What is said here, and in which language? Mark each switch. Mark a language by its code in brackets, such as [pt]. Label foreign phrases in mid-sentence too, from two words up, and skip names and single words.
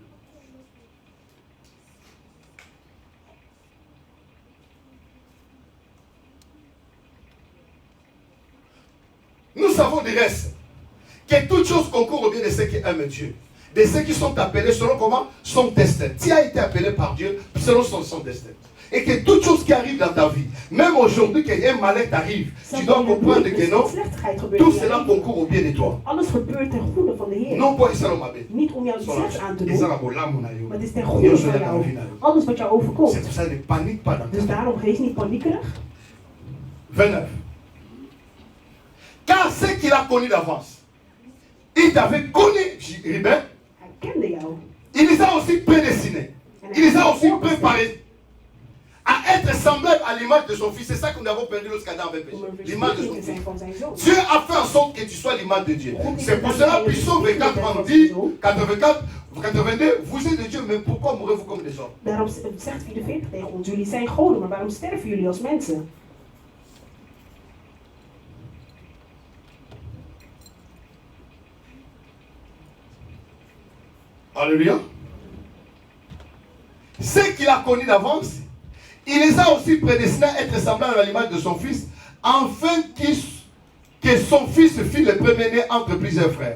[fr] Nous savons du reste que toutes choses concourent au bien de ceux qui aiment Dieu. De ceux qui sont appelés selon comment? Son destin. Tu as été appelé par Dieu selon son destin. Et que toute chose qui arrive dans ta vie, même aujourd'hui qu'un malheur t'arrive, tu dois comprendre que non, tout cela concourt au bien de toi. [nl] Alles gebeurt ten goede van de Heer. [fr] Non pas ça mabe. [nl] Niet om jou iets slechts aan te doen, Maar maar het is ten goede van jou. Alles wat jou overkomt. [fr] C'est pour ça ne panique pas dans ta [nl] Dus [fr] vie. [nl] daarom wees niet paniekerig. 29. [fr] Car ce qu'il a connu d'avance, il t'avait connu, Ribin, [nl] Hij kende jou. [fr] il les a aussi prédestinés. Il les a aussi préparés à être semblables à l'image de son fils. C'est ça que nous avons perdu lorsqu'Adam avait péché. L'image de son fils. Dieu a fait en sorte que tu sois l'image de Dieu. C'est pour cela que Psaume 24 dit, 82, vous êtes de Dieu, mais pourquoi mourrez-vous comme des hommes? [nl] Daarom zegt 44 tegen ons, jullie zijn goden, maar waarom sterven jullie als mensen? [fr] Alléluia. Ce qu'il a connu d'avance, il les a aussi prédestinés à être semblables à l'image de son fils, afin que son fils fût le premier-né entre plusieurs frères.